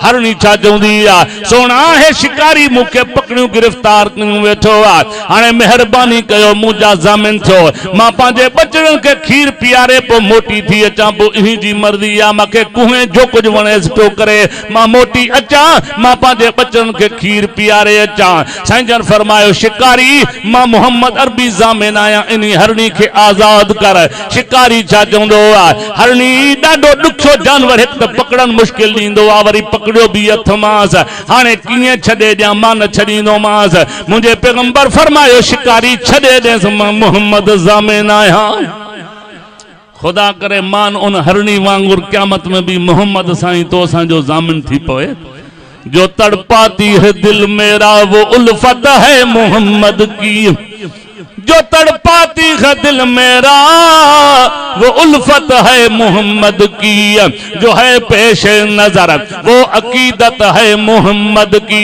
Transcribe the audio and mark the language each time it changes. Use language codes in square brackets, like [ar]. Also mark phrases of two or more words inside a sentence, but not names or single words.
[sd] हरणी छा चवंदी आ, सोना हे शिकारी मूंखे पकड़ियूं गिरफ्तार कयूं वेठो आ, हाणे महिरबानी कयो मुंहिंजा ज़ामिन थियो, मां पंहिंजे बचड़नि खे खीर पीआरे पोइ मोटी थी अचां, पोइ इन्ही जी मर्ज़ी आ। मूंखे कुएं जो कुझु वणेसि पियो करे, मां मोटी अचां, मां पंहिंजे बचड़नि खे खीर पीआरे अचां। साईं जन फरमायो शिकारी मां मोहम्मद अरबी ज़ामिन आहियां, इन हरणी के आजाद कर। शिकारी छा चवंदो आ, हरणी ॾाढो ॾुखियो जानवर, हिकु त पकड़न मुश्किल ॾींदो आ, वरी पकड़ियो भी हथ मांस, हाणे कीअं छॾे ॾियां, मां न छॾींदोमांस। मुंहिंजे पैगंबर फरमायो शिकारी छॾे ॾेसि, मां मोहम्मद ज़ामिन आहियां। खुदा करे मान उन हरणी वांगुर क़यामत में भी मोहम्मद साईं तो असांजो ज़ामिन थी पवे। [ur] جو تڑپاتی ہے دل میرا وہ الفت ہے محمد کی، جو تڑپاتی ہے دل میرا وہ الفت ہے محمد کی، جو ہے پیش نظر وہ عقیدت ہے محمد کی.